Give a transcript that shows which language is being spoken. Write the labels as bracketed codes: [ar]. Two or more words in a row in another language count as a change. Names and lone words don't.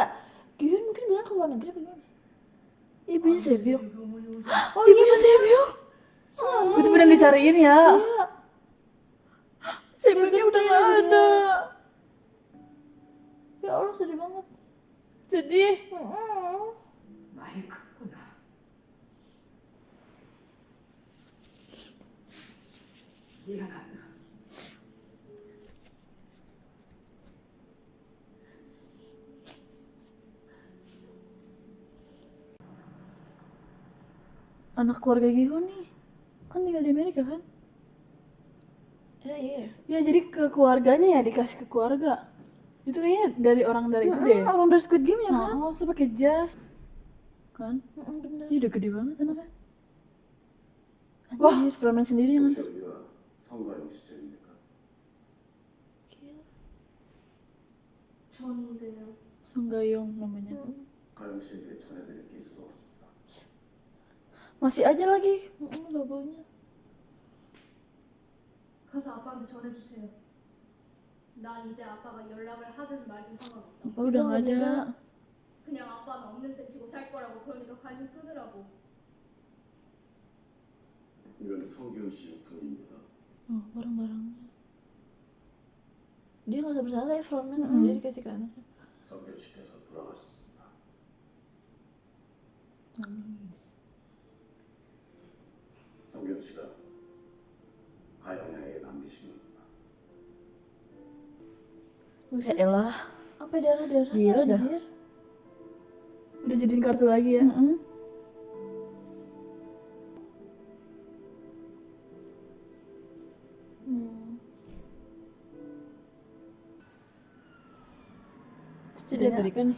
[id] Gihun mungkin bilang ke luar negeri apa gimana? Ibunya Sebyok. Oh iya, Ibunya Sebyok. Itu bener dicariin ya. iya. Sebyoknya udah gak ada. Ya Allah, sedih banget. Sedih. [ko] 많이 컸구나. 미안하다. [id] Anak keluarga Gihun nih. Kan tinggal di Amerika kan? Iya. Ya jadi ke keluarganya ya, dikasih ke keluarga. Itu kayaknya dari orang dari itu deh. Orang dari Squid Game ya kan? Oh, terus pakai jas. Kan? Bener. Ini udah gede banget anaknya. Anjir, Frontman sendiri yang nganter. [ko] 여기가 성가영 시절입니까? [id] Gila. 좋은데요. Song Gayong namanya. [ko] 가영 씨에게 전해드릴 게 있어서 왔습니다. [id] Masih aja lagi. Logonya. [ko] 가서 아빠한테 전해주세요. 난 이제 아빠가 연락을 하든 말든 상관없다. [id] Apa udah gak ada? [ko] 그냥 아빠는 없는 셈 치고 살 거라고 그러니까 관심 끄느라고. 이건 성기훈 씨 유품입니다. [id] Oh, barang-barangnya. Dia nggak usah bersalah ya, Frontman. Dia dikasih ke anaknya. [ko] 성기훈 씨께서 돌아가셨습니다. [id] Nangis. [ko] 성기훈 씨가 가영양에게 남기신 겁니다. [id] Buset, Ya elah. sampai darah-darahnya Gila dah. anjir. Udah jadiin kartu lagi ya. Terus dia Amerika nih.